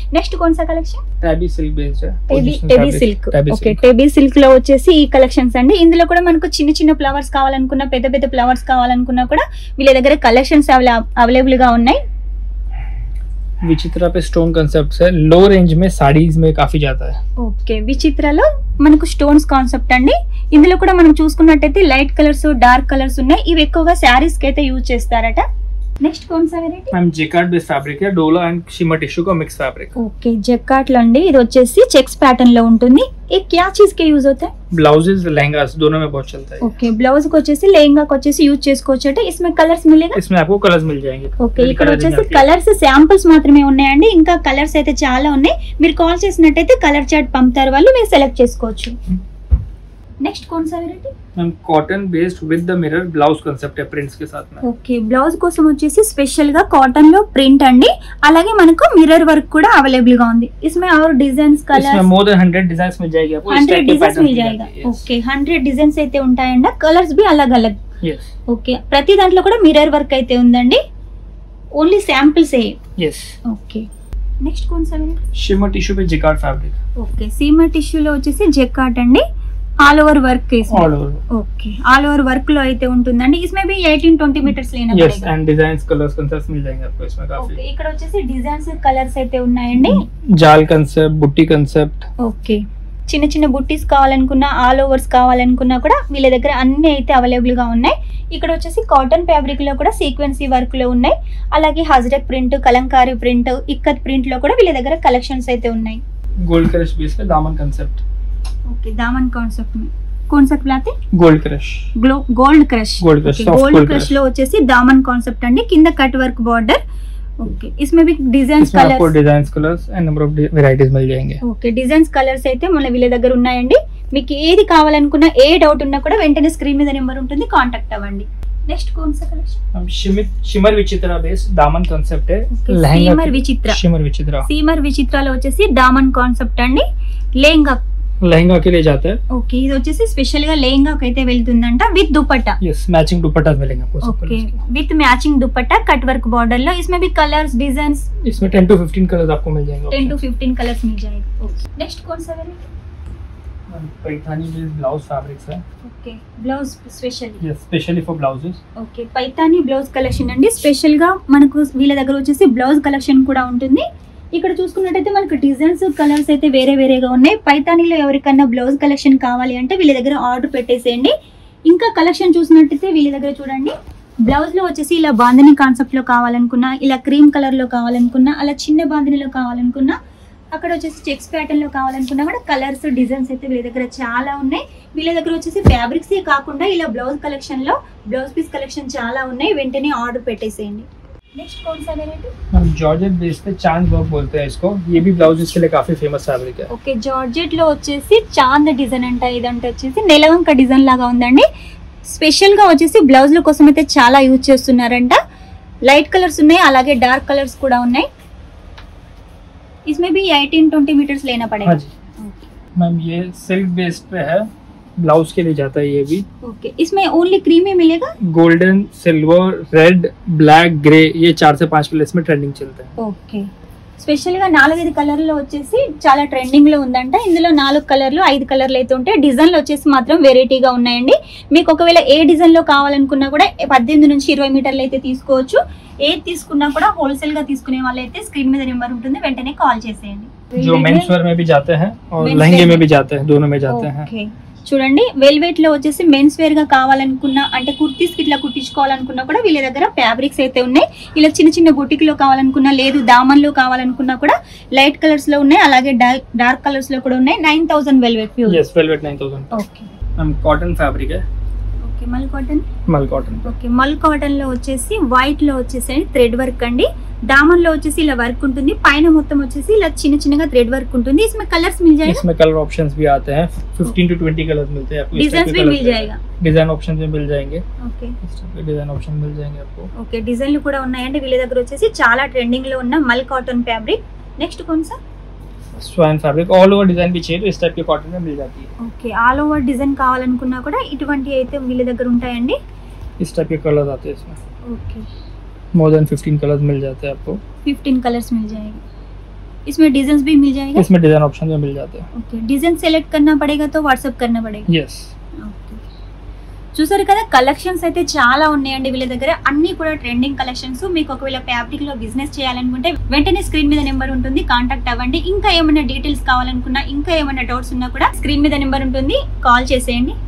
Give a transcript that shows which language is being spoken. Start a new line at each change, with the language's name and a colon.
Telugu: Next కొన్సా collection?
Hindi: టేబీ silk based है,
Telugu: టెబీ silk. Okay టెబీ silk లో వచ్చేసి ఈ కలెక్షన్స్ అండి. ఇందులో కూడా మనకు చిన్న చిన్న ఫ్లవర్స్ కావాలనుకున్నా, పెద్ద పెద్ద ఫ్లవర్స్ కావాలనుకున్నా కూడా వీళ్ళ దగ్గర కలెక్షన్స్ అవైలబుల్ గా ఉన్నాయి.
Hindi: विचित्रा पे स्टोन कांसेप्ट है, लो रेंज में साड़ीज में काफी जाता है।
Telugu: ఓకే విచిత్రలో మనకు స్టోన్స్ కాన్సెప్ట్ అండి. ఇందులో కూడా మనం చూసుకున్నట్టయితే లైట్ కలర్స్ డార్క్ కలర్స్ ఉన్నాయి. ఇవి ఎక్కువగా శారీస్ కి అయితే యూజ్ చేస్తారట. నెక్స్ట్
Hindi: कौन सा
Telugu: variety?
Hindi: Ma'am jacquard based fabric है, डोला एंड शिमर टिश्यू का मिक्स फैब्रिक।
Telugu: ఓకే జకార్డ్ లో అండి. ఇది వచ్చేసి చెక్స్ ప్యాటర్న్ లో ఉంటుంది.
Hindi: ये क्या चीज के यूज होता है? ब्लाउजेस लहंगास दोनों में बहुत चलता है।
Telugu: ఓకే బ్లౌజ్ కి వచ్చేసి లెహంగా కి వచ్చేసి యూజ్ చేసుకోవచ్చు అంటే
Hindi: इसमें
Telugu: కలర్స్ మిలేగా?
Hindi: इसमें आपको कलर्स मिल जाएंगे।
Telugu: ఓకే ఇక్కడ వచ్చేసి కలర్స్ శాంపుల్స్ మాత్రమే ఉన్నాయండి. ఇంకా కలర్స్ అయితే చాలా ఉన్నాయి. మీరు కాల్ చేసినట్టయితే కలర్ చార్ట్ పంపుతారు వాళ్ళు, మీరు సెలెక్ట్ చేసుకోవచ్చు. నెక్స్ట్
Hindi: कौन सा
Telugu: variety?
Hindi: Ma'am cotton based with the mirror blouse concept है प्रिंट्स के साथ में।
Telugu: ఓకే బ్లౌజ్ కోసం వచ్చేసి స్పెషల్ గా కాటన్ లో ప్రింట్ అండి. అలాగే మనకు మిర్రర్ వర్క్ కూడా అవైలబుల్ గా ఉంది.
Hindi: इसमें और डिजाइन्स इसमें कलर्स मोर देन 100 डिजाइन्स मिल जाएगी आपको। 100 डिजाइन्स मिल जाएगा।
Telugu: ఓకే 100 డిజైన్స్ అయితే ఉంటాయండి.
Hindi: కలర్స్ भी अलग अलग। यस
Telugu: ఓకే ప్రతి దాంట్లో కూడా మిర్రర్ వర్క్ అయితే ఉందండి. ఓన్లీ శాంపిల్స్ ఏ. यस ఓకే నెక్స్ట్
Hindi: कौन सा
Telugu: వెరైటీ?
Hindi: शिमर टिश्यू पे jacquard fabric.
Telugu: Okay seamer tissue లో వచ్చేసి జెకార్డ్ అండి. All over work
Hindi: all over.
Telugu: Okay all over work లో అయితే ఉంటుందండి.
Hindi: इसमें भी 18-20 मीटर्स लेना यस पड़ेगा। एंड डिजाइन्स कलर्स कांसेप्ट्स मिल जाएंगे आपको इसमें काफी।
Telugu: ఓకే ఇక్కడ వచ్చేసి డిజైన్స్ కలర్స్ అయితే ఉన్నాయండి.
Hindi: जाल कांसेप्ट, बुट्टी कांसेप्ट।
Telugu: ఓకే చిన్న చిన్న బుట్టీస్ కావాలనుకున్నా, ఆల్ ఓవర్స్ కావాలనుకున్నా కూడా వీళ్ళ దగ్గర అన్ని అయితే అవైలబుల్ గా ఉన్నాయి. ఇక్కడ వచ్చేసి కాటన్ ఫ్యాబ్రిక్ లో కూడా సీక్వెన్సీ వర్క్ లో ఉన్నాయి. అలాగే హజరక్ print, Kalamkari print, ikat print లో కూడా వీళ్ళ దగ్గర కలెక్షన్స్ అయితే ఉన్నాయి.
Hindi: गोल्ड क्रश बेस पे दामन कांसेप्ट।
Telugu: ఓకే దామన్ కాన్సెప్ట్
Hindi: में कौन सा क्लॉथ है? Gold crush. Gold crush. Gold crush soft gold gold crush crush
Telugu: లో వచ్చేసి దామన్ కాన్సెప్ట్ అండి. కింద కట్ వర్క్ బార్డర్.
Hindi: ఓకే इसमें भी డిజైన్స్ इसमें आपको
Telugu: colours
Hindi: designs colours and number of varieties मिल जाएंगे।
Telugu: ఓకే డిజైన్స్ కలర్స్ అయితే మన వీళ్ళ దగ్గర ఉన్నాయండి. మీకు ఏది కావాలనుకున్నా, ఏ డౌట్ ఉన్నా కూడా వెంటనే స్క్రీన్ మీద నెంబర్ ఉంటుంది, కాంటాక్ట్ అవ్వండి.
Hindi: నెక్స్ట్ कौन सा कलेक्शन? हम शिमर विचित्रा बेस दामन कांसेप्ट है,
Telugu: సీమర్ విచిత్ర.
Hindi: शिमर विचित्रा
Telugu: సీమర్ విచిత్రలో వచ్చేసి దామన్ కాన్సెప్ట్ అండి. లెహంగా
Hindi: लहंगा के लिए जाता है।
Telugu: ఓకే ఇది వచ్చేసి స్పెషల్ గా లెహంగాకి అయితే వెళ్తుందంట విత్ దుపట్టా.
Hindi: यस मैचिंग दुपट्टा मिलेंगे आपको सब
Telugu: ఓకే
Hindi: कलर्स के।
Telugu: With matching dupatta cut work border లో.
Hindi: इसमें भी कलर्स डिजाइन्स इसमें 10 to 15 कलर्स आपको मिल जाएंगे। 10 to 15 कलर्स मिल जाएगा। ओके नेक्स्ट कौन सा variety? Paithani base blouse fabrics है।
Telugu: Okay blouse special.
Hindi: Yes specially for blouses.
Telugu: Okay Paithani blouse collection అండి. స్పెషల్ గా మనకు వీళ్ళ దగ్గర వచ్చేసి బ్లౌజ్ కలెక్షన్ కూడా ఉంటుంది. ఇక్కడ చూసుకున్నట్టయితే మనకు డిజైన్స్ కలర్స్ అయితే వేరేగా ఉన్నాయి. పైతానీలో ఎవరికన్నా బ్లౌజ్ కలెక్షన్ కావాలి అంటే వీళ్ళ దగ్గర ఆర్డర్ పెట్టేసేయండి. ఇంకా కలెక్షన్ చూసినట్టయితే వీళ్ళ దగ్గర చూడండి బ్లౌజ్ లో వచ్చేసి ఇలా బాందిని కాన్సెప్ట్ లో కావాలనుకున్నా, ఇలా క్రీమ్ కలర్ లో కావాలనుకున్నా, అలా చిన్న బాందినిలో కావాలనుకున్నా, అక్కడ వచ్చేసి చెక్స్ ప్యాటర్న్ లో కావాలనుకున్నా కూడా కలర్స్ డిజైన్స్ అయితే వీళ్ళ దగ్గర చాలా ఉన్నాయి. వీళ్ళ దగ్గర వచ్చేసి ఫ్యాబ్రిక్స్ కాకుండా ఇలా బ్లౌజ్ కలెక్షన్ లో బ్లౌజ్ పీస్ కలెక్షన్ చాలా ఉన్నాయి. వెంటనే ఆర్డర్ పెట్టేసేయండి. నెక్స్ట్
Hindi: कौन सा वेराइटी? हम जॉर्जेट बेस पे चांद वर्क बोलते हैं इसको, ये भी ब्लाउज इसके लिए काफी फेमस फैब्रिक है।
Telugu: ఓకే, జార్జెట్ లో వచ్చేసి చాంద్ డిజైన్ అంట, ఇదంటే వచ్చేసి నెలవంక డిజైన్ లాగా ఉందండి. స్పెషల్ గా వచ్చేసి బ్లౌజ్ల కోసం అయితే చాలా యూజ్ చేస్తున్నారంట. లైట్ కలర్స్ ఉన్నాయి, అలాగే డార్క్ కలర్స్ కూడా ఉన్నాయి.
Hindi: इसमें भी 18-20 मीटर्स लेना पड़ेगा। हाँ जी मैम, ये सिल्क बेस पे है, ब्लाउज के लिए जाता है ये भी। ओके, इसमें ओनली क्रीम ही मिलेगा? Golden, silver, red, black, grey, ये 4 से 5 कलर्स में ट्रेंडिंग चलते हैं।
Telugu: ఓకే, స్పెషల్ గా 4-5 కలర్లు వచ్చేసి చాలా ట్రెండింగ్ లో ఉందంట. ఇందులో 4 కలర్లు 5 కలర్లు అయితే ఉంటాయి. డిజైన్లు వచ్చేసి మాత్రం వెరైటీగా ఉన్నాయండి. మీకు ఒకవేళ ఏ డిజైన్ లో కావాలనుకున్నా కూడా 18 నుంచి 20 మీటర్లు అయితే తీసుకోవచ్చు. ఏది తీసుకున్నా కూడా హోల్సేల్ గా తీసుకునే వాళ్ళైతే స్క్రీన్ మీద నెంబర్ ఉంటుంది, వెంటనే కాల్ చేసేయండి.
Hindi: जो मेंस वेयर में भी जाते हैं और
English: Men's
Hindi: लहंगे
English: wear
Hindi: में भी जाते हैं, दोनों में जाते हैं।
Telugu: ఓకే, చూడండి వెల్వెట్ లో వచ్చేసి మెన్స్ వేర్ గా కావాలనుకున్నా, అంటే కుర్తీస్ కి ఇట్లా కుట్టించుకోవాలనుకున్నా కూడా వీళ్ళ దగ్గర ఫ్యాబ్రిక్స్ అయితే ఉన్నాయి. ఇలా చిన్న చిన్న బొటిక్ లో కావాలనుకున్నా, లేదు దామన్ లో కావాలనుకున్నా కూడా లైట్ కలర్స్ లో ఉన్నాయి, అలాగే డార్క్ కలర్స్ లో కూడా ఉన్నాయి. 9000 velvet pure.
Hindi: Yes, velvet 9000।
Telugu: Okay
Hindi: हम कॉटन फैब्रिक है,
Telugu: ఓకే, మల్ కాటన్.
Hindi: मल कॉटन।
Telugu: ఓకే, మల్ కాటన్ లో వచ్చేసి వైట్ లో వచ్చేసి థ్రెడ్ వర్క్ అండి. దామన్ లో వచ్చేసి ఇలా వర్క్ ఉంటుంది, పైన మొత్తం వచ్చేసి ఇలా చిన్న చిన్నగా థ్రెడ్ వర్క్ ఉంటుంది.
Hindi: इसमें कलर्स मिल जाएगा? इसमें कलर ऑप्शंस भी आते हैं, 15 to 20 कलर्स मिलते हैं आपको। डिजाइन भी मिल जाएगा? डिजाइन ऑप्शन भी मिल जाएंगे।
Telugu: ఓకే
Hindi: डिजाइन ऑप्शन मिल जाएंगे आपको।
Telugu: ఓకే, డిజైన్లు కూడా ఉన్నాయండి వీళ్ళ దగ్గర వచ్చేసి. చాలా ట్రెండింగ్ లో ఉన్న మల్ కాటన్ ఫ్యాబ్రిక్.
Hindi: నెక్స్ట్ कौन सा? स्वान फैब्रिक, ऑल ओवर डिजाइन भी चाहिए तो इस टाइप के कॉटन में मिल जाती है।
Telugu: ఓకే, ఆల్ ఓవర్ డిజైన్ కావాలనుకున్నా కూడా ఇటువంటి అయితే వీళ్ళ దగ్గర ఉంటాయండి.
Hindi: इस टाइप के कलर्स आते हैं इसमें,
Telugu: ఓకే,
Hindi: मोर देन 15 कलर्स मिल जाते हैं आपको। 15 कलर्स मिल जाएगा। इसमें डिजाइन भी मिल जाएगा? इसमें डिजाइन ऑप्शन भी मिल जाते हैं।
Telugu: ఓకే, డిజైన్ సెలెక్ట్
Hindi: करना पड़ेगा तो व्हाट्सएप करना पड़ेगा? यस।
Telugu: ఓకే, చూసారు కదా కలెక్షన్స్ అయితే చాలా ఉన్నాయండి వీళ్ళ దగ్గర. అన్ని కూడా ట్రెండింగ్ కలెక్షన్స్. మీకు ఒకవేళ ఫ్యాబ్రిక్ లో బిజినెస్ చేయాలనుకుంటే వెంటనే స్క్రీన్ మీద నెంబర్ ఉంటుంది, కాంటాక్ట్ అవ్వండి. ఇంకా ఏమైనా డీటెయిల్స్ కావాలనుకున్నా, ఇంకా ఏమైనా డౌట్స్ ఉన్నా కూడా స్క్రీన్ మీద నెంబర్ ఉంటుంది, కాల్ చేసేయండి.